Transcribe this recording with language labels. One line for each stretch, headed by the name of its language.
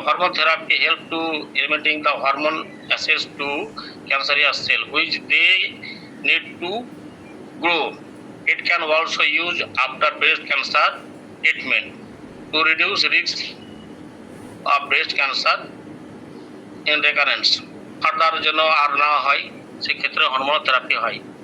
English: Hormone therapy help to eliminating the hormone access to cancerous cell which they need to grow. It can also use after breast cancer treatment to reduce risk of breast cancer in recurrence.
Bangla: Further যেন আর না হয় সেক্ষেত্রে hormone therapy হয়।